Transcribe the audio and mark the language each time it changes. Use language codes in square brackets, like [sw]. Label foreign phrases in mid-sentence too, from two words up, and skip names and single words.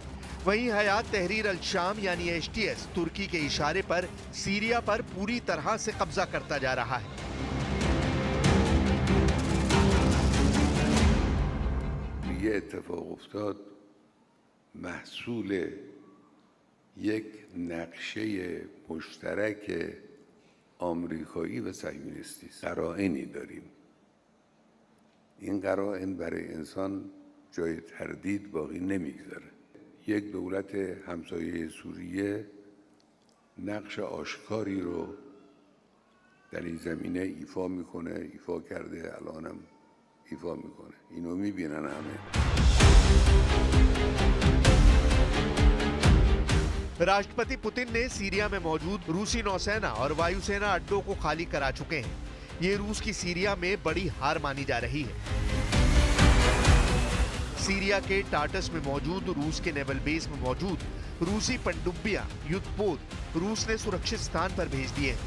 [hi] वहीं हयात तहरीर अल शाम यानी HTS तुर्की के इशारे पर सीरिया पर पूरी तरह से कब्जा करता जा रहा है। [fa] این اتفاق افتاده محصول یک نقشه مشترک آمریکایی و صهیونیستی است. قرائنی داریم. این قرائن برای انسان جای تردید باقی نمیگذاره. یک دولت همسایه سوریه نقش آشکاری رو در این زمینه ایفا میکنه، ایفا کرده، الانم ایفا میکنه. اینو میبینن همه. [hi] राष्ट्रपति पुतिन ने सीरिया में मौजूद रूसी नौसेना और वायुसेना अड्डों को खाली करा चुके हैं। ये रूस की सीरिया में बड़ी हार मानी जा रही है। सीरिया के टार्टस में मौजूद रूस के नेवल बेस में मौजूद रूसी पनडुब्बियां, युद्धपोत रूस ने सुरक्षित स्थान पर भेज दिए हैं।